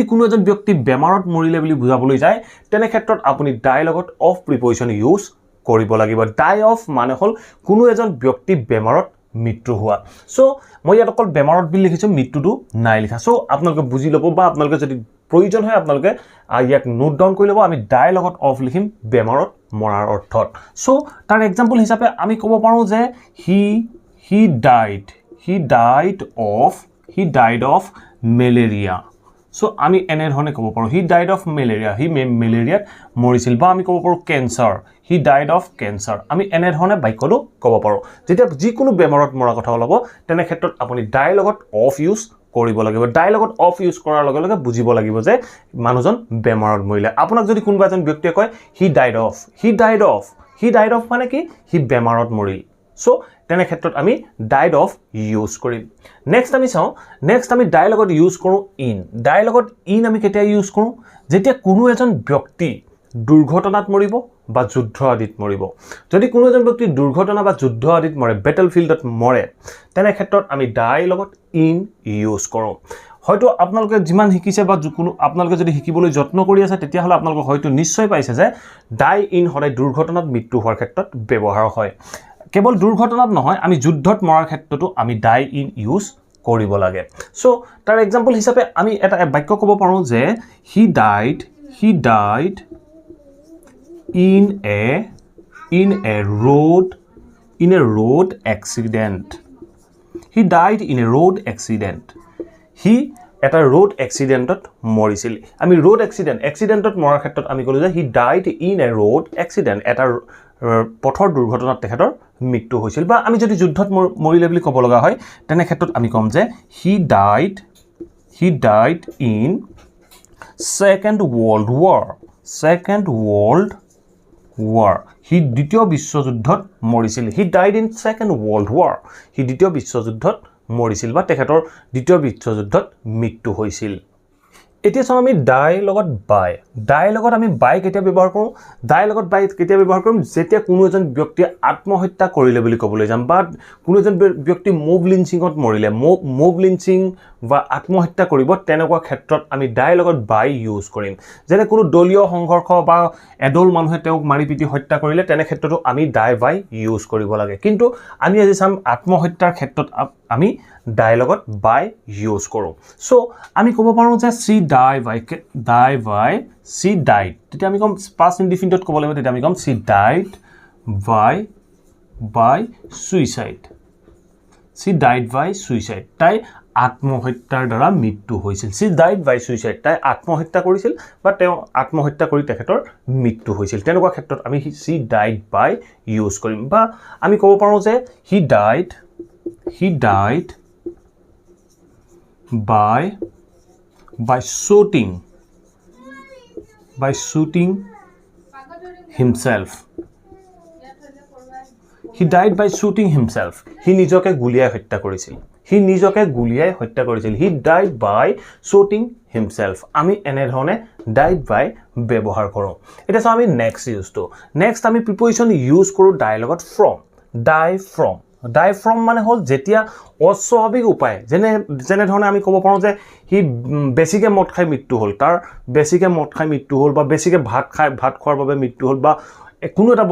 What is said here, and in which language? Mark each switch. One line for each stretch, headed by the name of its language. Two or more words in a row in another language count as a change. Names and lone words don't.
Assamese: কোনো এজন ব্যক্তি বেমাৰত মৰিলে বুলি বুজাবলৈ যায় তেনে ক্ষেত্ৰত আপুনি ডাইৰ লগত
English: of preposition use
Assamese: কৰিব লাগিব
English: die of
Assamese: মানে হল কোনো এজন ব্যক্তি বেমাৰত মৃত্যু হোৱা সো মই ইয়াত অকল বেমাৰত বুলি লিখিছো মৃত্যুটো নাই লিখা সো আপোনালোকে বুজি ল'ব বা আপোনালোকে যদি প্ৰয়োজন হয় আপোনালোকে ইয়াক
English: note down
Assamese: কৰি ল'ব আমি ডাইৰ লগত অফ লিখিম বেমাৰত মৰাৰ অৰ্থত সো তাৰ এক্সাম্পল হিচাপে আমি ক'ব পাৰোঁ যে he
English: died of malaria
Assamese: সো আমি এনে ধৰণে ক'ব পাৰোঁ
English: he died of malaria
Assamese: হি মেলেৰিয়াত মৰিছিল বা আমি ক'ব পাৰোঁ কেন্সাৰ
English: he died of cancer
Assamese: আমি এনে ধৰণে বাক্যটো ক'ব পাৰোঁ যেতিয়া যিকোনো বেমাৰত মৰা কথা ওলাব তেনে ক্ষেত্ৰত আপুনি ডাইৰ লগত
English: of use
Assamese: কৰিব লাগিব ডাইৰ লগত অফ ইউজ কৰাৰ লগে লগে বুজিব লাগিব যে মানুহজন বেমাৰত মৰিলে আপোনাক যদি কোনোবা এজন ব্যক্তিয়ে কয়
English: he died of
Assamese: মানে কি হি বেমাৰত মৰিল সো তেনে ক্ষেত্ৰত আমি ডাইড
English: of use
Assamese: কৰিম নেক্সট আমি ডাইৰ লগত ইউজ কৰোঁ ইন ডাইৰ লগত ইন আমি কেতিয়া ইউজ কৰোঁ যেতিয়া কোনো এজন ব্যক্তি দুৰ্ঘটনাত মৰিব বা যুদ্ধ আদিত মৰিব যদি কোনো এজন ব্যক্তি দুৰ্ঘটনা বা যুদ্ধ আদিত মৰে
English: battle fieldত
Assamese: মৰে তেনে ক্ষেত্ৰত আমি ডাইৰ লগত
English: in use
Assamese: কৰোঁ হয়তো আপোনালোকে যিমান শিকিছে বা কোনো আপোনালোকে যদি শিকিবলৈ যত্ন কৰি আছে তেতিয়া হলে আপোনালোকে হয়তো নিশ্চয় পাইছে যে
English: die in
Assamese: সদায় দুৰ্ঘটনাত মৃত্যু হোৱাৰ ক্ষেত্ৰত ব্যৱহাৰ হয় কেৱল দুৰ্ঘটনাত নহয় আমি যুদ্ধত মৰাৰ ক্ষেত্ৰতো আমি
English: die in use
Assamese: কৰিব লাগে সো তাৰ এক্সাম্পল হিচাপে আমি এটা বাক্য ক'ব পাৰোঁ যে
English: he died in a road accident he died in a road accident he
Assamese: এটা
English: road accidentত
Assamese: মৰিছিল আমি
English: road accidentত
Assamese: মৰাৰ ক্ষেত্ৰত আমি ক'লো যে
English: he died in a road accident
Assamese: এটা পথৰ দুৰ্ঘটনাত তেখেতৰ মৃত্যু হৈছিল বা আমি যদি যুদ্ধত মৰিলে বুলি ক'ব লগা হয় তেনে ক্ষেত্ৰত আমি ক'ম যে he
English: died in second world war
Assamese: হি দ্বিতীয় বিশ্বযুদ্ধত মৰিছিল
English: he died in second world war
Assamese: হি দ্বিতীয় বিশ্বযুদ্ধত মৰিছিল বা তেখেতৰ দ্বিতীয় বিশ্বযুদ্ধত মৃত্যু হৈছিল এতিয়া চাওঁ আমি ডাইৰ লগত আমি বাই কেতিয়া ব্যৱহাৰ কৰোঁ ডাইৰ লগত বাই কেতিয়া ব্যৱহাৰ কৰিম যেতিয়া কোনো এজন ব্যক্তিয়ে আত্মহত্যা কৰিলে বুলি ক'বলৈ যাম বা কোনো এজন ব্যক্তি
English: mob lynchingত
Assamese: মৰিলে
English: mob lynching
Assamese: বা আত্মহত্যা কৰিব তেনেকুৱা ক্ষেত্ৰত আমি ডাইৰ লগত বাই ইউজ কৰিম যেনে কোনো দলীয় সংঘৰ্ষ বা এডল মানুহে তেওঁক মাৰি পিটি হত্যা কৰিলে তেনে ক্ষেত্ৰতো আমি
English: die by use
Assamese: কৰিব লাগে কিন্তু আমি আজি চাম আত্মহত্যাৰ ক্ষেত্ৰত আমি ডাইৰ লগত বাই ইউজ কৰোঁ সো আমি ক'ব পাৰোঁ যে
English: she died
Assamese: তেতিয়া আমি ক'ম
English: past indefinite
Assamese: ক'ব লাগিব তেতিয়া আমি ক'ম
English: she died by suicide
Assamese: তাই আত্মহত্যাৰ দ্বাৰা মৃত্যু হৈছিল
English: she died by suicide
Assamese: তাই আত্মহত্যা কৰিছিল বা তেওঁ আত্মহত্যা কৰি তেখেতৰ মৃত্যু হৈছিল তেনেকুৱা ক্ষেত্ৰত আমি
English: she died by use
Assamese: কৰিম বা আমি ক'ব পাৰোঁ যে he
English: died by shooting himself he died by shooting himself he
Assamese: নিজকে গুলিয়াই হত্যা কৰিছিল
English: he died by shooting himself
Assamese: আমি এনে ধৰণে
English: died by
Assamese: ব্যৱহাৰ কৰোঁ এটা চাওঁ আমি নেক্সট আমি
English: preposition use
Assamese: কৰোঁ ডাইৰ লগত
English: die from
Assamese: মানে হল যেতিয়া অস্বাভাৱিক উপায় যেনে ধৰণে আমি ক'ব পাৰোঁ যে হি বেছিকে মদ খাই মৃত্যু হ'ল তাৰ বেছিকে মদ খাই মৃত্যু হ'ল বা বেছিকে ভাত খোৱাৰ বাবে মৃত্যু হ'ল বা কোনো এটা